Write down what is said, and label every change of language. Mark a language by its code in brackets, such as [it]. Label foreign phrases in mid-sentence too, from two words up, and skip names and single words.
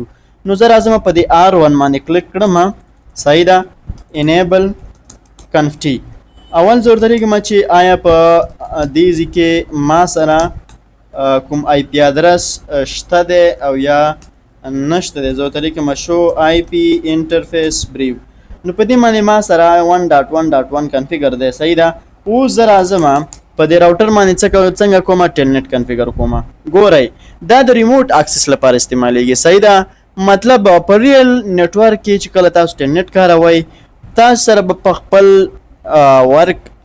[ps] نو زه راځم په دې R1 باندې کلیک کړم صحیح ده [en] enable conft [ps] اول زه ورته لیکم چې آیا په دې ځای کې ما سره کوم [en] IP address [ps] شته دی او یا نشته دی زه ورته لیکم [en] show IP interface brief [ps] نو په دې باندې ما سره 1.1.1 کنفیګر دی صحیح ده. اوس زه راځم په دې راوټر باندې څنګه کومه Telnet کنفیګر کومه ګورئ دا د [en] remote access [ps] لپاره استعمالیږي صحیح ده مطلب په [en] real network [ps] کې چې کله تاسو Telnet کاروئ تاسو سره په خپل ورک